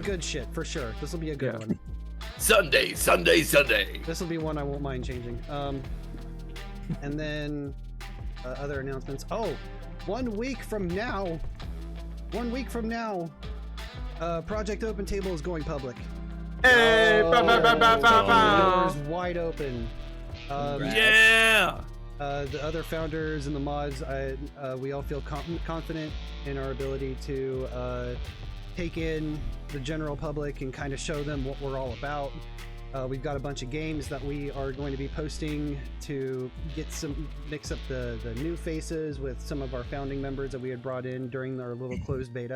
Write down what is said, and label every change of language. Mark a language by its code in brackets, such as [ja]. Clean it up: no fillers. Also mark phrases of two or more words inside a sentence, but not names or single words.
[en] good shit for sure. This will be a good Yeah. one. Sunday. This will be one I won't mind changing. And then other announcements. Oh, 1 week from now. Project Open Table is going public. Hey, Oh, ba, ba, ba, ba, ba, ba. Doors wide open. Yeah. The other founders and the mods, we all feel confident in our ability to take in the general public and kind of show them what we're all about. We've got a bunch of games that we are going to be posting to mix up the new faces with some of our founding members that we had brought in during our little closed beta.